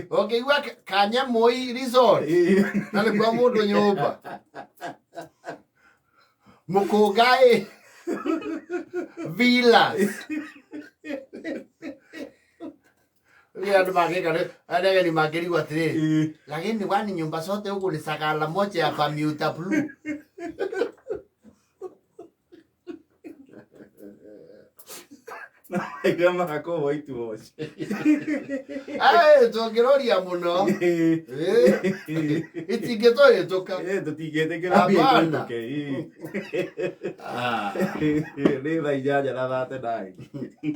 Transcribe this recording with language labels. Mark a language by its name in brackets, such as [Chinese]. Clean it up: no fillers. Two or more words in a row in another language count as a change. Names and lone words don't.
[Kikuyu] Ũngĩigua Kanyamoi Resort. Na nĩ kwa mũndũ nyũmba. Mũkũngai Villas. Andũ magĩka ageni mangĩrigwo atĩrĩrĩ. [Swahili] Lakini wani nyumba zote huku ni sakala moja ya Bermuda Blue. Kama hako [English] white wash. [Kikuyu] Tũngĩroria mũno. Itingĩtũhĩtũka. Tũtingĩtĩkĩra mbia ihĩtũke. Nĩ thaa 8:30.